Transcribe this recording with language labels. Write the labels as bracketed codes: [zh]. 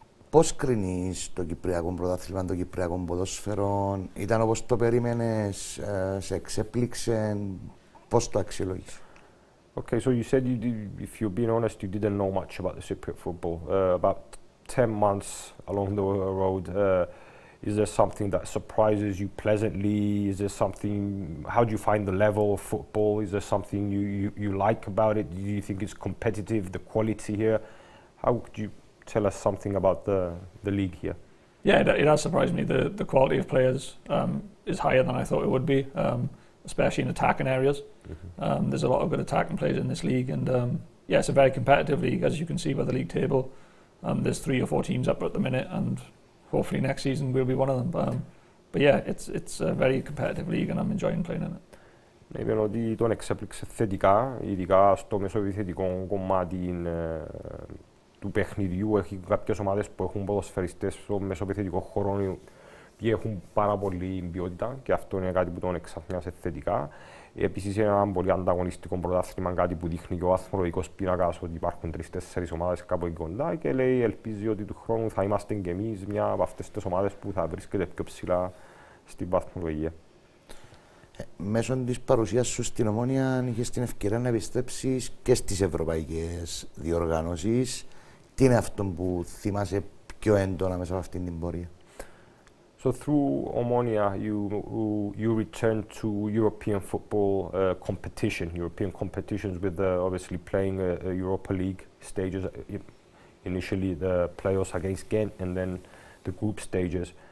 [el] Πώς κρίνεις το Κυπριακό πρωτάθλημα, το Κυπριακό ποδόσφαιρο? Ήταν όπως το περίμενες, σε εξέπληξε, πώς το αξιολόγησες? [en] Okay, so you said if you're being honest, you didn't know much about the Cypriot football. About 10 months along the road, is there something that surprises you pleasantly? Is there something, how do you find the level of football? Is there something you like about it? Do you think it's competitive, the quality here? How could you tell us something about the league here? Yeah, it has surprised me. The quality of players is higher than I thought it would be, especially in attacking areas. There's a lot of good attacking players in this league, and it's a very competitive league, as you can see by the league table. There's 3 or 4 teams up at the minute, and hopefully next season we'll be one of them. But yeah, it's a very competitive league, and I'm enjoying playing in it. [el] Είπαν ότι τον εξέπληξε θετικά, ειδικά στο μεσοεπιθετικό κομμάτι του παιχνιδιού. Έχει κάποιες ομάδες που έχουν ποδοσφαιριστές στο μεσοεπιθετικό χώρο και έχουν πάρα πολύ ποιότητα, και αυτό είναι κάτι που τον εξαφνιάσε θετικά. Επίσης, είναι ένα πολύ ανταγωνιστικό πρωτάθλημα, κάτι που δείχνει και ο αθλητικός πίνακας, ότι υπάρχουν 3-4 ομάδες κάπου εκεί κοντά, και λέει, ελπίζει ότι του χρόνου θα είμαστε και εμείς μια από αυτές τις ομάδες που θα βρίσκεται πιο ψηλά στην βαθμολογία. Μέσω της παρουσίας σου στην Ομόνοια είχες την ευκαιρία να επιστρέψεις και στις ευρωπαϊκές διοργανώσεις. Τι είναι αυτό που θυμάσαι πιο έντονα μέσα από αυτήν την πορεία? [en] So through Omonia, you returned to European football European competitions with obviously playing Europa League stages. Initially the playoffs against Ghent, and then the group stages.